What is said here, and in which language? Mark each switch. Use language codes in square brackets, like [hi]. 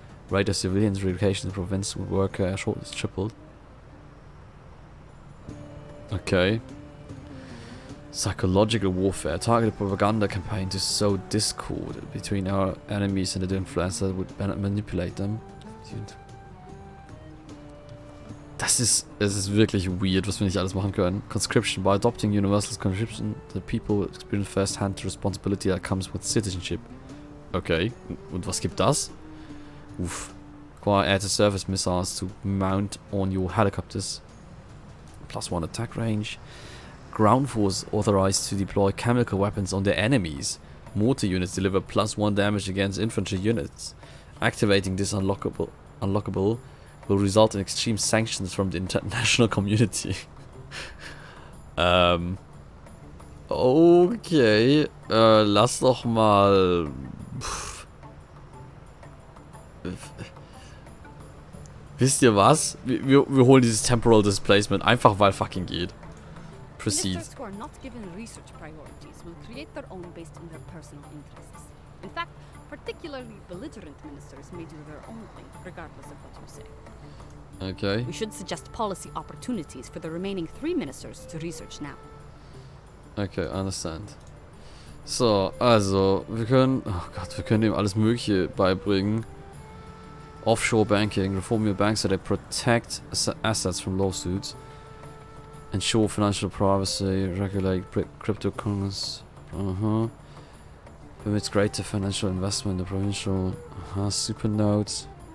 [en] Rate of civilians relocation in the province with worker shortage tripled. Okay. Psychological warfare. Targeted propaganda campaign to sow discord between our enemies and the influencers that would manipulate them. [de] Das ist wirklich weird, was wir nicht alles machen können. [en] Conscription. By adopting universal conscription, the people experience first-hand the responsibility that comes with citizenship. Okay. [de] Und was gibt das? Uff. [en] Acquire air-to-surface missiles to mount on your helicopters. +1 attack range. Ground force authorized to deploy chemical weapons on their enemies. Mortar units deliver +1 damage against infantry units. Activating this unlockable will result in extreme sanctions from the international community. [de] Okay. Lass doch mal... Wisst ihr was? Wir holen dieses Temporal Displacement einfach weil fucking geht. [en] Proceed. Ministers who are not given research priorities will create their own based on their personal interests. In fact, particularly belligerent ministers may do their own thing, regardless of what you say. Okay. We should suggest policy opportunities for the remaining 3 ministers to research now. Okay, understand. [de] So, also, wir können ihm alles Mögliche beibringen. [en] Offshore banking, reform your banks so they protect assets from lawsuits. Ensure financial privacy, regulate cryptocurrencies. Permits greater financial investment in the provincial super notes.